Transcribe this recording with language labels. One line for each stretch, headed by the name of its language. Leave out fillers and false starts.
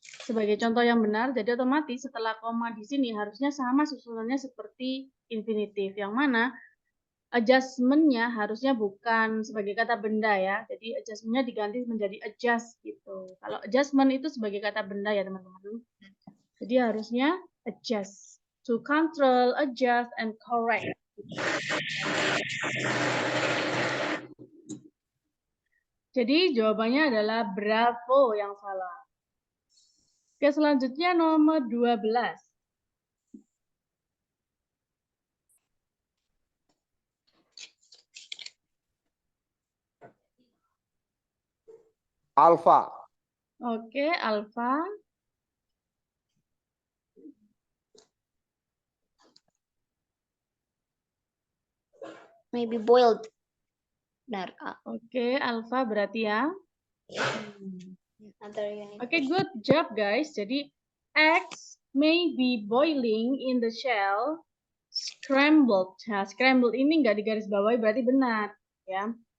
Indonesian: Sebagai contoh yang benar, jadi otomatis setelah koma di sini harusnya sama susunannya seperti infinitif, yang mana adjustment-nya harusnya bukan sebagai kata benda ya, jadi adjustment-nya diganti menjadi adjust gitu. Kalau adjustment itu sebagai kata benda ya teman-teman. Jadi harusnya
English: adjust, to control, adjust, and correct.
Indonesian: Jadi jawabannya adalah bravo yang salah. Oke, selanjutnya nomor 12. Alfa. Oke, alfa.
English: Maybe boiled.
Indonesian: Benar. Oke, Alfa berarti ya.
English: Other unit. Oke, good job guys. Jadi eggs may be boiling in the shell, scrambled.
Indonesian: Nah, scrambled ini nggak digarisbawahi berarti benar, ya.